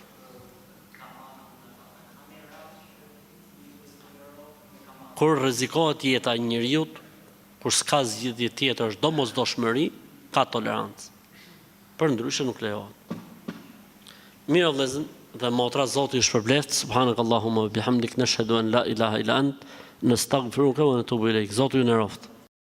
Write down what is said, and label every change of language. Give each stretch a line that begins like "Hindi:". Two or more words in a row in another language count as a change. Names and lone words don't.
Albanian: Kur rrezikohet jeta e njeriu, kur s'ka zgjidhje tjetër, është domosdoshmëri, ka tolerancë. Përndryshe nuk lejohet. Mirë vëllezër dhe motra, Zoti ju shpërbleft.
Arabic: سبحانك اللهم وبحمدك نشهد أن لا إله إلا أنت نستغفرك ونتوب إليك.
Albanian: Zoti ju nderoft.